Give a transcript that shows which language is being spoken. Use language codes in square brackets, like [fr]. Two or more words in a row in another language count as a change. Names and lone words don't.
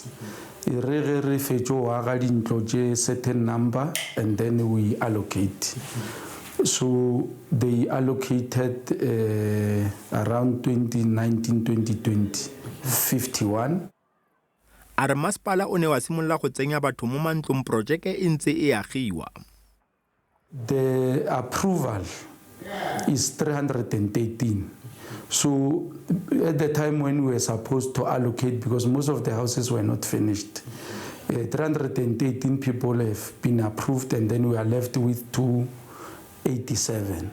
[en] Re certain number and then we allocate. So they allocated around 2019-2020 51. [tn] Are masepala o ne wa simolola go tsenya batho mo mantlong projeke e ntse e agiwa. [en] The approval is 313. So at the time when we were supposed to allocate, because most of the houses were not finished, 318 people have been approved and then we are left with 287.